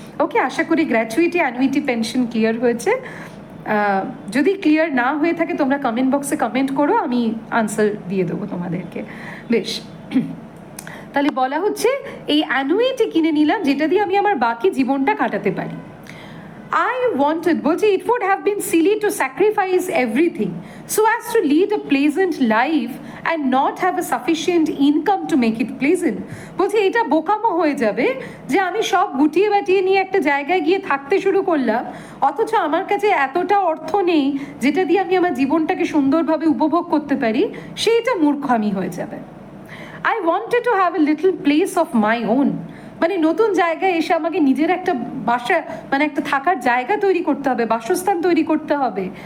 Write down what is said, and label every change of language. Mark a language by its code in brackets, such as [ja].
[bn] ওকে, আশা করি gratuity, annuity, pension clear হয়েছে। যদি ক্লিয়ার না হয়ে থাকে তোমরা কমেন্ট বক্সে কমেন্ট করো, আমি আনসার দিয়ে দেবো তোমাদেরকে। বেশ, তাহলে বলা হচ্ছে এই অ্যানুইটি কিনে নিলাম যেটা দিয়ে আমি আমার বাকি জীবনটা কাটাতে পারি। [en] I wanted, [bn] বলছি, [en] it would have been silly to sacrifice everything so as to lead a pleasant life and not have a sufficient income to make it pleasant. [bn] বলছি এটা বোকামো হয়ে যাবে যে আমি সব গুটিয়ে বাটিয়ে নিয়ে একটা জায়গায় গিয়ে থাকতে শুরু করলাম, অথচ আমার কাছে এতটা অর্থ নেই যেটা দিয়ে আমি আমার জীবনটাকে সুন্দরভাবে উপভোগ করতে পারি, সেইটা মূর্খামি হয়ে যাবে। [en] I wanted to have a little place of my own, [bn] মানে নতুন জায়গায় এসে আমাকে নিজের একটা বাসা, মানে একটা থাকার জায়গা তৈরি করতে হবে, বাসস্থান তৈরি করতে হবে।